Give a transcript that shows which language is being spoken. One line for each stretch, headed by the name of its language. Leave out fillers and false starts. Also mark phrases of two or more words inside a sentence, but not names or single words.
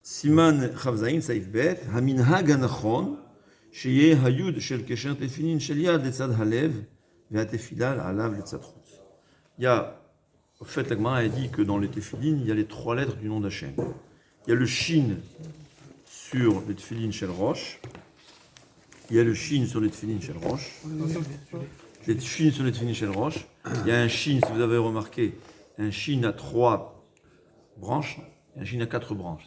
Hebrew: סימן כ"ז סעיף ב' המנהג הנכון שיהיה היוד של קשר תפילין של יד לצד הלב והתפילה עליו לצד חוץ.
French: Il y a, en fait, la Gemara a dit que dans les tefilines, il y a les trois lettres du nom d'Hachem. Il y a le shin sur les tefilines
Hebrew: של ראש.
French: Il y a le shin sur les tefilines
Hebrew: של ראש.
French: Les shin sur les tefilines
Hebrew: של ראש.
French: Il y a un shin, si vous avez remarqué, un shin à 3 branches et un shin à 4 branches.